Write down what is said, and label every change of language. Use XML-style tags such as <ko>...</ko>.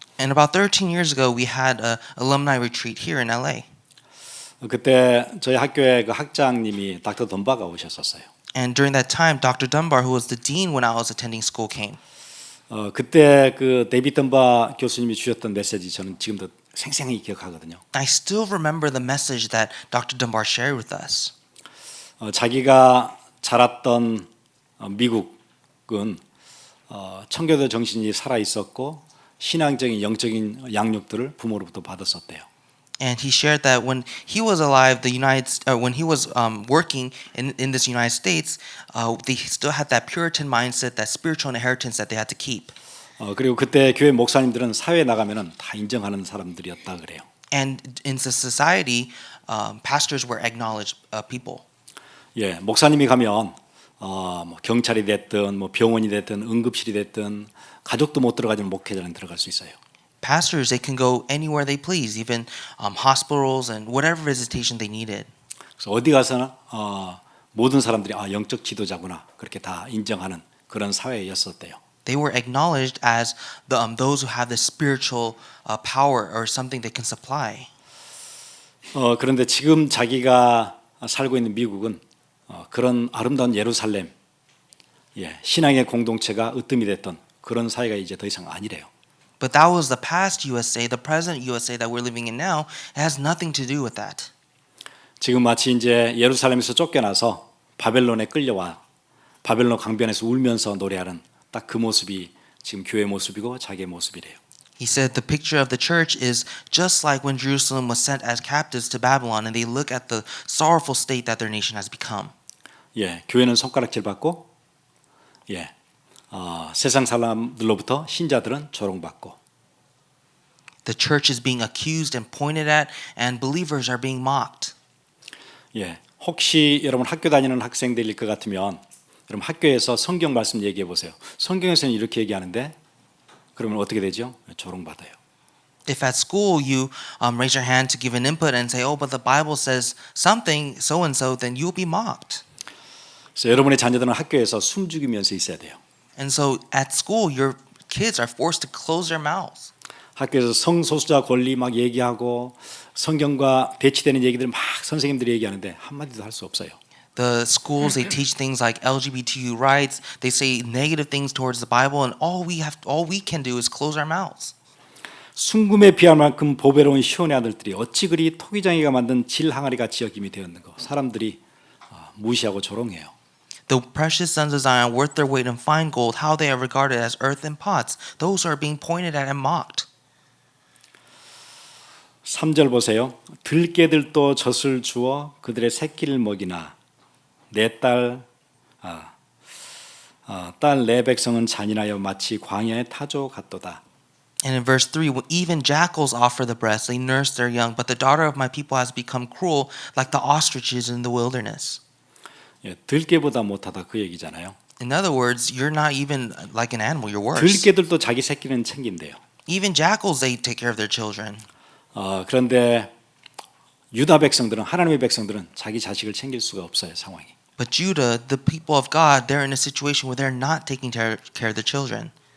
<en>And about 13 years ago, we had an alumni retreat here in LA.</en> <ko>그때 저희 학교에 그 학장님이 닥터 덤바가 오셨었어요.</ko> <en>And during that time, Dr. Dunbar, who was the dean when I was attending school, came.</en> <ko>그때 그 데이비드 덤바 교수님이 주셨던 메시지 저는 지금도 생생히 기억하거든요.</ko> <en>I still remember the message that Dr. Dunbar shared with us.</en> <ko>자기가 자랐던 미국은 청교도 정신이 살아 있었고 신앙적인 영적인 양육들을 부모로부터 받았었대요.</ko> <en>And he shared that when he was alive, when he was working in this United States, they still had that Puritan mindset, that spiritual inheritance that they had to keep.</en> <ko>그리고 그때 교회 목사님들은 사회에 나가면은 다 인정하는 사람들이었다 그래요.</ko> <en>And in the society, pastors were acknowledged people.</en> <ko>예, 목사님이 가면 뭐 경찰이 됐든 뭐 병원이 됐든 응급실이 됐든 가족도 못 들어가지만 목회자는 들어갈 수 있어요.</ko> <en>Pastors, they can go anywhere they please, even hospitals and whatever visitation they needed.</en> <ko>그래서 어디 가서나 모든 사람들이 영적 지도자구나 그렇게 다 인정하는 그런 사회였었대요.</ko> <en>They were acknowledged as those who have the spiritual power or something they can supply.</en> <ko>그런데 지금 자기가 살고 있는 미국은 그런 아름다운 예루살렘, 신앙의 공동체가 으뜸이 됐던 그런 사회가 이제 더 이상 아니래요.</ko> <en>But that was the past USA, the present USA that we're living in now. It has nothing to do with that.</en> <ko>지금 마치 이제 예루살렘에서 쫓겨나서 바벨론에 끌려와 바벨론 강변에서 울면서 노래하는 딱 그 모습이 지금 교회 모습이고 자기의 모습이래요.</ko> <en>He said the picture of the church is just like when Jerusalem was sent as captives to Babylon, and they look at the sorrowful state that their nation has become.</en> <ko>교회는 손가락질 받고, 세상 사람들로부터 신자들은 조롱받고.</ko> <en>The church is being accused and pointed at, and believers are being mocked.</en> <ko>혹시 여러분 학교 다니는 학생들일 것 같으면, 여러분 학교에서 성경 말씀 얘기해 보세요. 성경에서는 이렇게 얘기하는데, 그러면 어떻게 되죠? 조롱받아요.</ko> <en>If at school you raise your hand to give an input and say, "Oh, but the Bible says something so and so," then you'll be mocked.</en> <ko>그래서 여러분의 자녀들은 학교에서 숨죽이면서 있어야 돼요.</ko> <en>And so at school, your kids are forced to close their mouths.</en> <ko>학교에서 성소수자 권리 막 얘기하고 성경과 대치되는 얘기들 막 선생님들이 얘기하는데 한마디도 할 수 없어요.</ko> <en>The schools, they teach things like LGBTQ rights. They say negative things towards the Bible, and all we can do is close our mouths.</en> <ko>순금에 비할 만큼 보배로운 시온의 아들들이 어찌 그리 토기장이가 만든 질 항아리 같이 여김이 되었는가. 사람들이 무시하고 조롱해요.</ko> <en>The precious sons of Zion, worth their weight in fine gold, how they are regarded as earthen pots. Those who are being pointed at and mocked.</en> <ko>3절 보세요. 들깨들도 젖을 주어 그들의 새끼를 먹이나 내 딸 내 백성은 잔인하여 마치 광야의 타조 같도다.</ko> <en>And in verse 3, even jackals offer the breast, they nurse their young, but the daughter of my people has become cruel like the ostriches in the wilderness.</en> <ko>들깨보다 못하다 그 얘기잖아요.</ko> <en>In other words, you're not even like an animal, you're worse.</en> <ko>들깨들도 자기 새끼는 챙긴대요.</ko> <en>Even jackals, they take care of their children.</en> <ko>그런데 유다 백성들은 하나님의 백성들은 자기 자식을 챙길 수가 없어요 상황이.</ko> <en>But Judah, the people of God, they're in a situation where they're not taking care of their children.</en>